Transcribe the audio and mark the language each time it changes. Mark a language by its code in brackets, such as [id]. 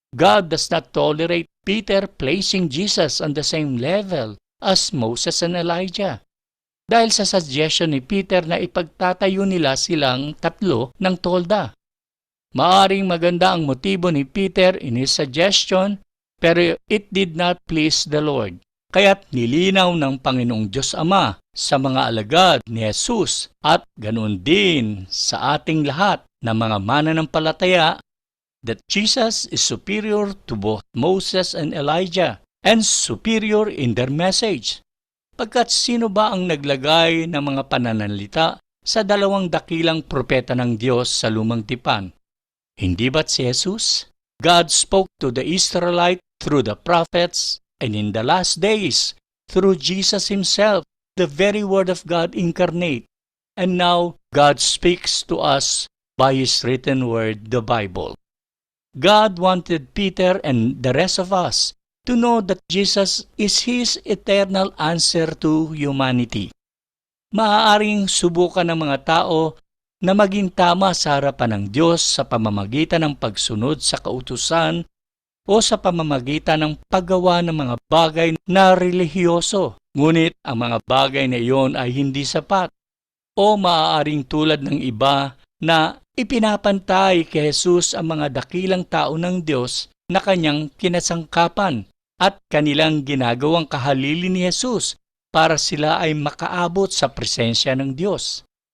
[en] God does not tolerate Peter placing Jesus on the same level as Moses and Elijah. [tl] Dahil sa suggestion ni Peter na ipagtatayo nila silang tatlo ng tolda. [en] Maaring maganda ang motibo ni Peter in his suggestion, pero it did not please the Lord. [tl] Kaya't nilinaw ng Panginoong Diyos Ama sa mga alagad ni Jesus at ganoon din sa ating lahat na mga mananampalataya that Jesus is superior to both Moses and Elijah and superior in their message. Pagkat sino ba ang naglagay ng mga pananalita sa dalawang dakilang propeta ng Diyos sa lumang tipan? Hindi ba't si Jesus? [en] God spoke to the Israelites through the prophets, and in the last days, through Jesus Himself, the very Word of God incarnate. And now, God speaks to us by His written Word, the Bible. God wanted Peter and the rest of us to know that Jesus is His eternal answer to humanity. [tl] Maaaring subukan ng mga tao na maging tama sa harapan ng Diyos sa pamamagitan ng pagsunod sa kautusan o sa pamamagitan ng paggawa ng mga bagay na relihiyoso. Ngunit ang mga bagay na iyon ay hindi sapat. O maaaring tulad ng iba na ipinapantay kay Jesus ang mga dakilang tao ng Diyos na kanyang kinasangkapan at kanilang ginagawang kahalili ni Jesus para sila ay makaabot sa presensya ng Diyos.